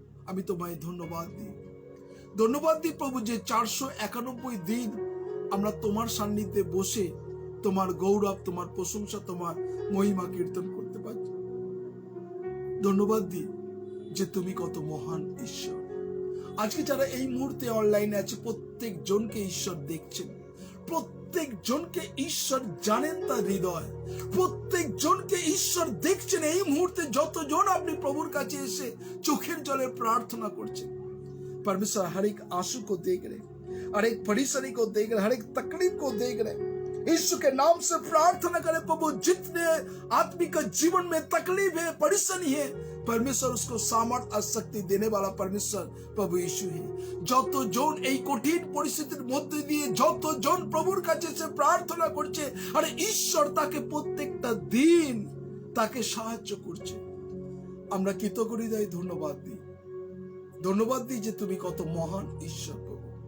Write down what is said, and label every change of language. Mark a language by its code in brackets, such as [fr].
[bn] আমি তোমায় ধন্যবাদ দিই প্রভু যে 491 দিন আমরা তোমার সান্নিধ্যে বসে তোমার গৌরব, তোমার প্রশংসা, তোমার মহিমা কীর্তন করতে পারছি। ধন্যবাদ দিই যে তুমি কত মহান ঈশ্বর। আজকে যারা এই মুহূর্তে অনলাইনে আছে প্রত্যেক জনকে ঈশ্বর দেখছেন, প্রত্যেক জনকে ঈশ্বর জানেন তার হৃদয়, প্রত্যেক জনকে ঈশ্বর দেখছেন। এই মুহূর্তে যতজন আপনি প্রভুর কাছে এসে চোখের জলে প্রার্থনা করছেন, [hi] परमेश्वर हर एक आंसू को देख रहे, हर एक परेशानी को देख रहे, हर एक तकलीफ को देख रहे। यीशु के नाम से प्रार्थना करें प्रभु, जितने आदमी का जीवन में तकलीफ है, परेशानी है, परमेश्वर उसको सामर्थ और शक्ति देने वाला परमेश्वर प्रभु यीशु है। [bn] যতজন এই কঠিন পরিস্থিতির মধ্যে দিয়ে যতজন প্রভুর কাছে এসে প্রার্থনা করছে, আর ঈশ্বর তাকে প্রত্যেকটা দিন তাকে সাহায্য করছে, আমরা কৃতজ্ঞ হৃদয়ে ধন্যবাদ দিই যে তুমি কত মহান ঈশ্বর প্রভু।